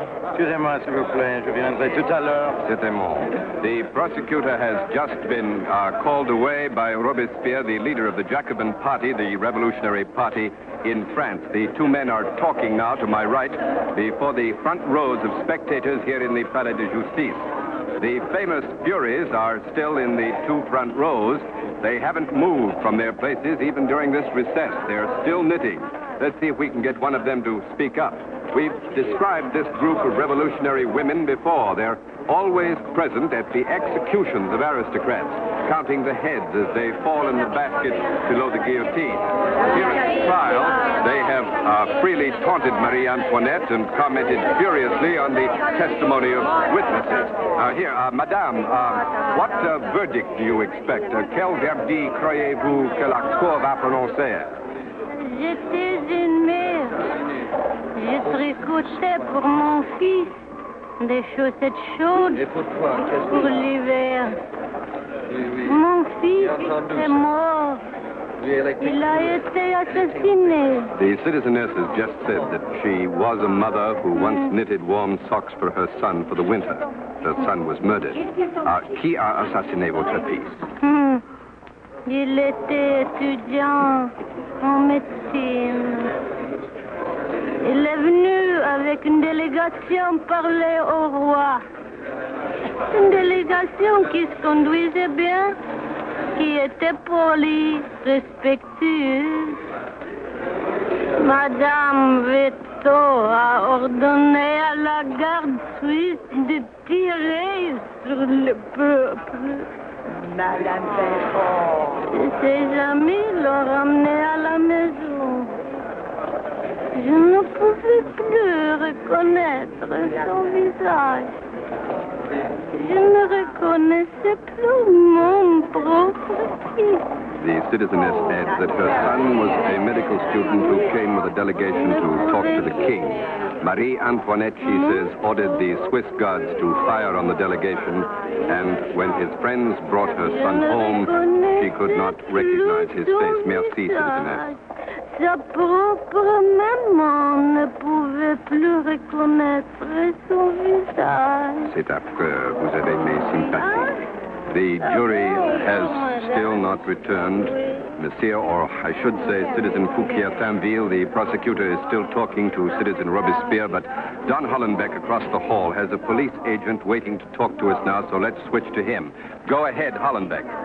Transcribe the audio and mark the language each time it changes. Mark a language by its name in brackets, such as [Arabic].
[French] Excusez-moi, s'il vous plaît. Je viendrai tout à l'heure. [English] The prosecutor has just been called away by Robespierre, the leader of the Jacobin Party, the Revolutionary Party in France. The 2 men are talking now to my right before the front rows of spectators here in the Palais de Justice. The famous Furies are still in the 2 front rows. They haven't moved from their places even during this recess. They're still knitting. Let's see if we can get one of them to speak up. We've described this group of revolutionary women before. They're always present at the executions of aristocrats, counting the heads as they fall in the basket below the guillotine. Here at the trial, they have freely taunted Marie Antoinette and commented furiously on the testimony of witnesses. Madame, what verdict do you expect? [French] Quel verdict croyez-vous que la cour va prononcer? J'étais une mère. Je tricotais pour mon fils des chaussettes chaudes pour l'hiver. Mon fils est mort Il a été assassiné. [English] The citizeness has just said that she was a mother who once knitted warm socks for her son for the winter. Her son was murdered. [French] Qui a assassiné votre fils? Il était étudiant en médecine. Il est venu avec une délégation parler au roi. Une délégation qui se conduisait bien, qui était polie, respectueuse. Madame Veto a ordonné à la garde suisse de tirer sur le peuple. Madame Veto. Ses amis l'ont ramené à la maison. Je ne pouvais plus reconnaître son visage. Je ne reconnaissais plus mon propre fils. [English] The citizeness adds that her son was a medical student who came with a delegation to talk to the king. Marie Antoinette, she says, ordered the Swiss guards to fire on the delegation, and when his friends brought her son home, she could not recognize his face. Merci, citizeness. [French] Sa propre maman ne pouvait plus reconnaître son visage. C'est affreux. Vous avez mes sympathies. [English] The jury has still not returned. Monsieur, or I should say Citizen Fouquier-Tinville, the prosecutor is still talking to Citizen Robespierre, but Don Hollenbeck across the hall has a police agent waiting to talk to us now, so let's switch to him. Go ahead, Hollenbeck.